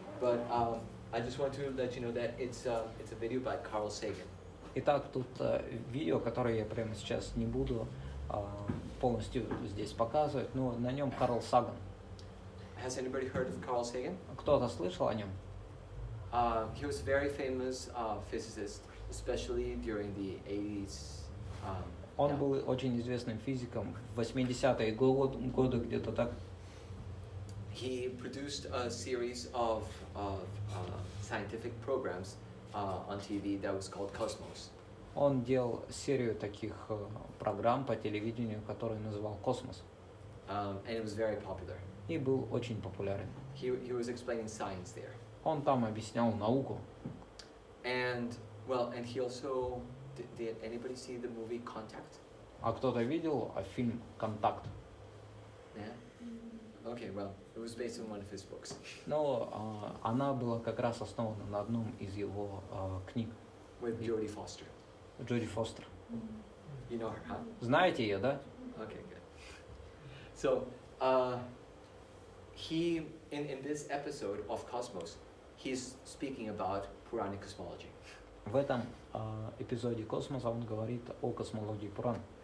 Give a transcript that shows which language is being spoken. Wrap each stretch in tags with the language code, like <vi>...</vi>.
<en>But I just want to let you know that it's a video by Carl Sagan.</en> <ru>Итак, тут видео, которое я прямо сейчас не буду полностью здесь показывать, но на нем Карл Саган.</ru> <en>Has anybody heard of Carl Sagan?</en> <ru>Кто-то слышал о нем?</ru> <en>He was a very famous physicist, especially during the 80s.</en> <ru>Он</ru> <en>Yeah.</en> <ru>был очень известным физиком в 80-е годы, где-то так.</ru> <en>He produced a series of scientific programs on TV that was called Cosmos.</en> <ru>Он делал серию таких программ по телевидению, которые называл «Космос».</ru> <en>And it was very popular.</en> <ru>И был очень популярен.</ru> <en>He was explaining science there.</en> <ru>Он там объяснял науку.</ru> <en>And he also did anybody see the movie Contact?</en> <ru>А кто-то видел фильм «Контакт»?</ru> <en>Yeah. Okay, well, it was based on one of his books.</en> <ru>Но она была как раз основана на одном из его книг.</ru> <en>With Jodie Foster.</en> <ru>Джоди Фостер.</ru> <en>You know her, huh?</en> <ru>Знаете ее, да?</ru> <en>Okay, good. So, he in this episode of Cosmos, he's speaking about Puranic cosmology.</en> <ru>В этом эпизоде «Космоса» он говорит о космологии Пуран.</ru>